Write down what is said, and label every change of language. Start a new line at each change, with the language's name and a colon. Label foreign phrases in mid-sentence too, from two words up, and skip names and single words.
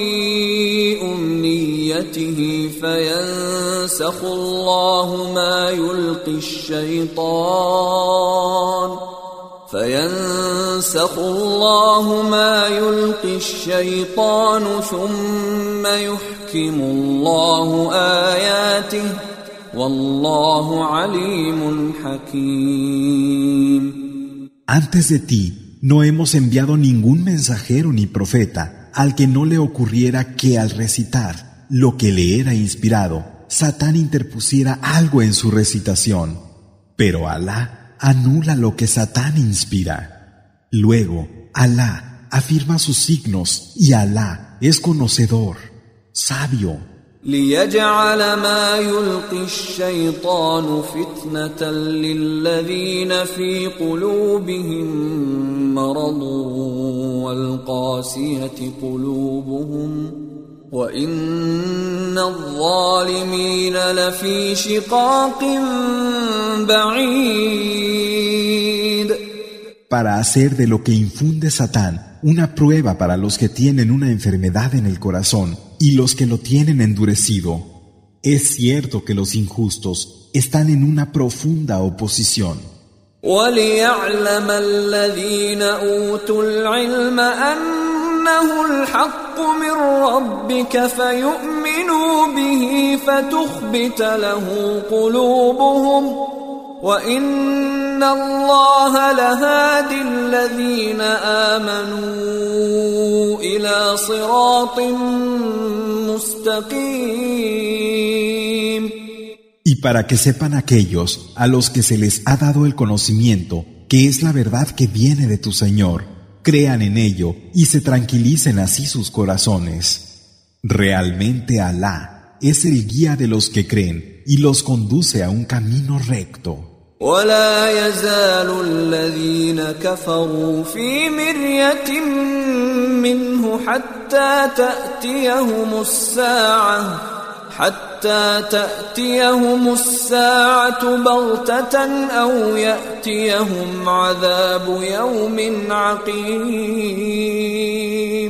Arabic: أمنيته فينسخ الله ما يلقي الشيطان ثم يحكم الله آياته والله عليم حكيم.
Spanish: Antes de ti no hemos enviado ningún mensajero ni profeta al que no le ocurriera que al recitar lo que le era inspirado, Satán interpusiera algo en su recitación. Pero Alá anula lo que Satán inspira. Luego, Alá afirma sus signos y Alá es conocedor, sabio.
Arabic: ليجعل ما يلقي الشيطان فتنة للذين في قلوبهم مرض والقاسية قلوبهم وإن الظالمين لفي شقاق بعيد.
Spanish: Para hacer de lo que infunde Satán una prueba para los que tienen una enfermedad en el corazón y los que lo tienen endurecido. Es cierto que los injustos están en una profunda oposición.
Arabic: وَلِيَعْلَمَ الَّذِينَ أُوتُوا الْعِلْمَ أَنَّهُ الْحَقُّ مِنْ رَبِّكَ فَيُؤْمِنُوا بِهِ فَتُخْبِتَ لَهُ قُلُوبُهُمْ وَإِنَّ اللَّهَ لَهَادِ الَّذِينَ آمَنُوا إِلَى صِرَاطٍ مُسْتَقِيمٍ.
Spanish: Y para que sepan aquellos a los que se les ha dado el conocimiento, que es la verdad que viene de tu Señor, crean en ello y se tranquilicen así sus corazones. Realmente Alá es el guía de los que creen y los conduce a un camino recto.
Arabic: ولا يزال الذين كفروا في مرية منه حتى تأتيهم الساعة بغتة أو يأتيهم عذاب يوم عقيم.